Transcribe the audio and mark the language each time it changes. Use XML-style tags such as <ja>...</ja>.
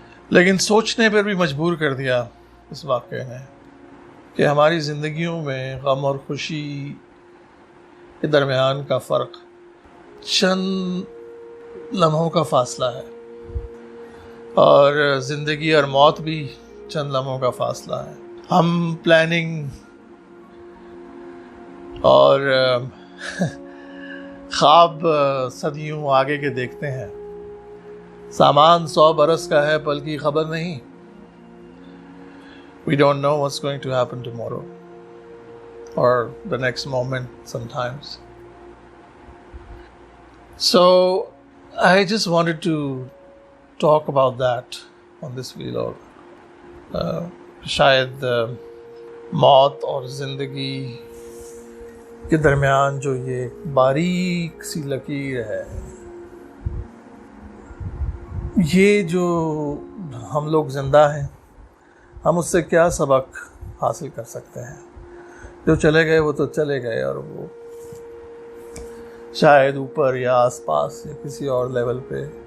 <ur>لیکن سوچنے پر بھی مجبور کر دیا اس واقعے نے کہ ہماری زندگیوں میں غم اور خوشی کے درمیان کا فرق چند لمحوں کا فاصلہ ہے، اور زندگی اور موت بھی چند لمحوں کا فاصلہ ہے. ہم پلاننگ اور خواب صدیوں آگے کے دیکھتے ہیں، سامان 100 برس کا ہے پل کی خبر نہیں.</ur> <en>We don't know what's going to happen tomorrow or the next moment sometimes. So I just wanted to talk about that on this vlog.</en> <ur>شاید موت اور زندگی کے درمیان جو یہ باریک سی لکیر ہے، یہ جو ہم لوگ زندہ ہیں، ہم اس سے کیا سبق حاصل کر سکتے ہیں؟ جو چلے گئے وہ تو چلے گئے، اور وہ شاید اوپر یا آس پاس یا کسی اور لیول پہ،</ur>